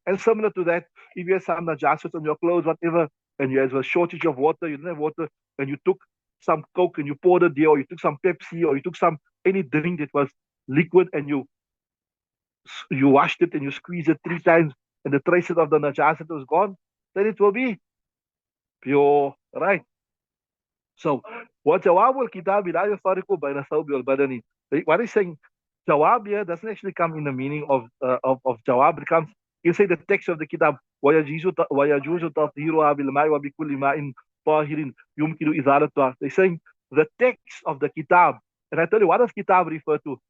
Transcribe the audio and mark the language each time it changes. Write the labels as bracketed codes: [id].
[en] And similar to that, if you have some najasat on your clothes, whatever, and you have a shortage of water, you don't have water, and you took some Coke and you poured it there, or you took some Pepsi, or you took some any drink that was liquid and you washed it and you squeezed it 3 times, and the traces of the najasat was gone, then it will be pure, right? [ar] So, وجواب الكتاب لا يفرق بين الثوب والبدن. [en] What he's saying, jawab here doesn't actually come in the meaning of jawab. It comes, you say the text of the kitab, [ar] ويجوز تطهيرها بالماء وبكل ماء طاهر يمكن إزالتها. [en] They're saying the text of the kitab. And I tell you, what does kitab refer to?